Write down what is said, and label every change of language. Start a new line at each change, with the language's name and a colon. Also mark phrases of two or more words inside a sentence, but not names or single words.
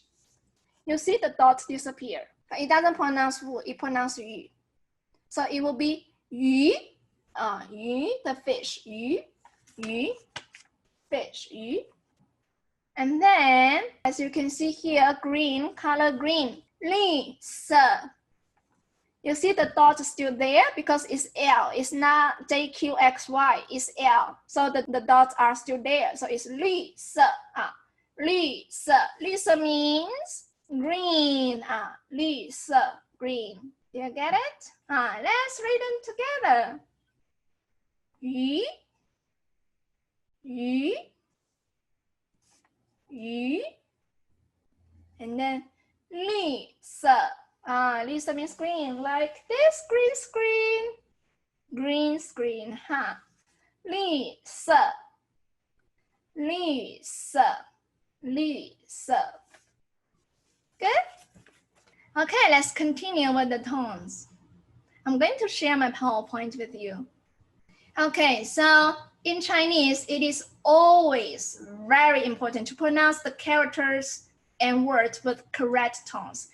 English: You see the dots disappear, but it doesn't pronounce wu, it pronounces yu. So it will be yu, yu, the fish, yu, fish, yu. And then, as you can see here, green, color green,
Chinese: 绿色.
English: You see the dot is still there because it's L. It's not JQXY, it's L. So the dots are still there. So it's
Chinese: 绿色，绿色.
English: Li, se means green, li, se, green. Do you get it? Let's read them together.
Chinese: 鱼，鱼，鱼.
English: And then 绿色. 绿色 means green, like this green screen. Green screen, huh?
Chinese: 绿色, 绿色, 绿色.
English: Good? Okay, let's continue with the tones. I'm going to share my PowerPoint with you. Okay, so in Chinese, it is always very important to pronounce the characters and words with correct tones.